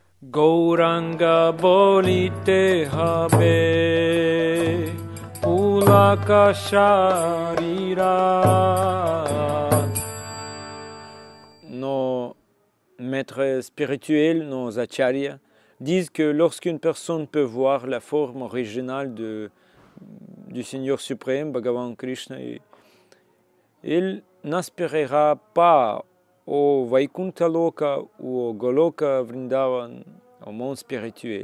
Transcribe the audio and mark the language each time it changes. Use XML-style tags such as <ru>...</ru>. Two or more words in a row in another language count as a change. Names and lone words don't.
<bn>Gauranga bolite habe pulaka sharira.</bn> <fr>Nos maîtres spirituels, nos acharyas, disent que lorsqu'une personne peut voir la forme originale du Seigneur suprême, Bhagavan Krishna, il n'aspirera pas au Vaikuntha Loka ou au Goloka Vrindavan, au monde spirituel.</fr>